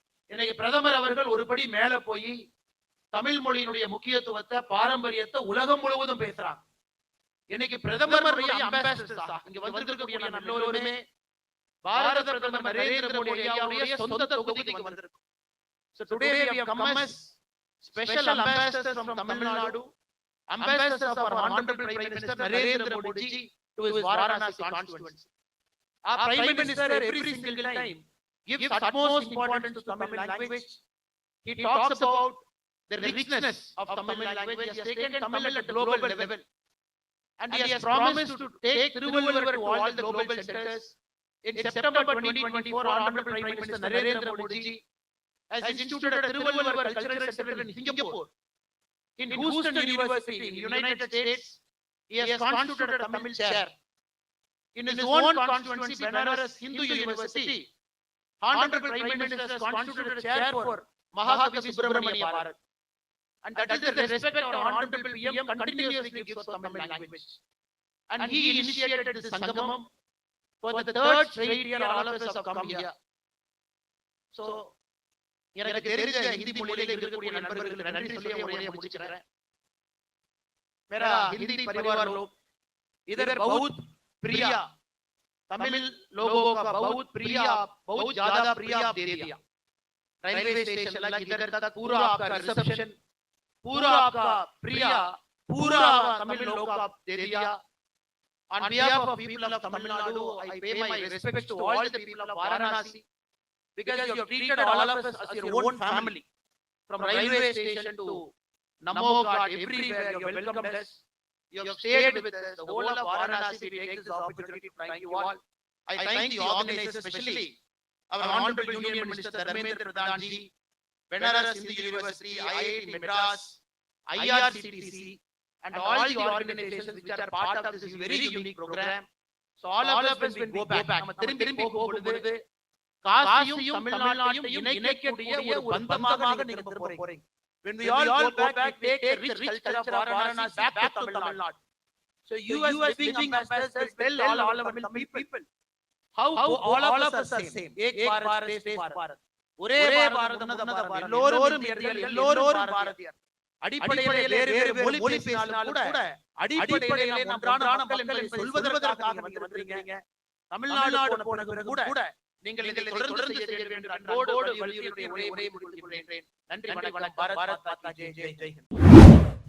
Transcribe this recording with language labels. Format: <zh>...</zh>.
<ta>இன்னைக்கு பிரதமர் அவர்கள் ஒருபடி மேல போய் தமிழ் மொழியினுடைய முக்கியத்துவத்தை, பாரம்பரியத்தை உலகம் முழுவதும் பேசுறாங்க. இன்னைக்கு பிரதமர் இங்க வந்திருக்கக்கூடிய எல்லோருமே பாரத பிரதமர் நரேந்திர மோடி அவருடைய சொந்த தொகுதிக்கு வந்திருக்கோம்.</ta> <en>So today we have come as special ambassadors from Tamil Nadu, ambassadors of our honorable Prime Minister Narendra Modi ji to his Varanasi constituency. Our Prime Minister every single time gives utmost importance to Tamil language. He talks about the richness of Tamil language. He has taken Tamil at a global level. And he has promised to take Tiruvallur to all the global centers. In September 2024, Honorable Prime Minister Narendra Modi ji has instituted a Tiruvallur Cultural Center in Singapore. In Houston University in the United States, he has constituted a Tamil chair. In his own constituency, Banaras Hindu University, Honorable Prime Minister has constituted a chair for Mahakavi Subramania Bharat. And that is the respect our Honorable PM continuously gives for Tamil language. And he initiated this Sangamam. For the third straight year, all of us have come here.</en> <ta>So, எனக்கு தெரிஞ்ச ஹிந்தி மொழியில இருக்கக்கூடிய நண்பர்களுக்கு நன்றி சொல்லி உரையை முடிச்சுக்கிறேன்.</ta> <hi>मेरा हिंदी परिवार लोग इधर बहुत प्रिय तमिल लोगों का बहुत प्रिय बहुत ज्यादा प्रिय आप दे दिया. रेलवे स्टेशन लग इधर तक पूरा आपका रिसेप्शन पूरा आपका प्रिय पूरा तमिल लोग का दे दिया.</hi> <en>On behalf of people of Tamil Nadu, I pay my respects to all the people of Varanasi because you have treated all of us as your own family. From railway station to Namo God, everywhere you have welcomed us. You have stayed with us. The whole of Varanasi, we take this opportunity to thank you all. I thank the organizers, especially our Honorable Union Minister Dharmendra Pradhan ji, Banaras Hindu University, IIT Madras, IRCTC, and all the organizations which are part of this very unique program. So all of us when we go back,</en> <ta>நம்ம திரும்பி போகும்போது காசியும் தமிழ்நாட்டையும் இணைக்கக்கூடிய ஒரு பந்தமாக நீங்க திரும்ப போறீங்க.</ta> <en>When we all go back, we take the rich culture of Varanasi back to Tamil Nadu. So you as living ambassadors tell all our Tamil people how all of us are same.</en> <hi>Ek Bharat, Shresth Bharat.</hi> <ta>ஒரே பாரதம் உன்னத பாரதம். எல்லோரும் இந்தியர்கள், எல்லோரும் பாரதியர். அடிப்படையிலே வேறு மொழி பேசினாலும் கூட அடிப்படையிலே நாம் ஒன்றான மக்கள் என்பதை சொல்வதற்காக நீங்க வந்திருக்கீங்க. தமிழ்நாடு போன பிறகு கூட நீங்கள் இதில் தொடர்ந்து செய்ய வேண்டும் அன்போடு வலியுறுத்தி உரையை முடித்துக் கொள்கிறேன். நன்றி வணக்கம். பாரத் மாதா கி ஜெய். ஜெய் ஹிந்த்.</ta>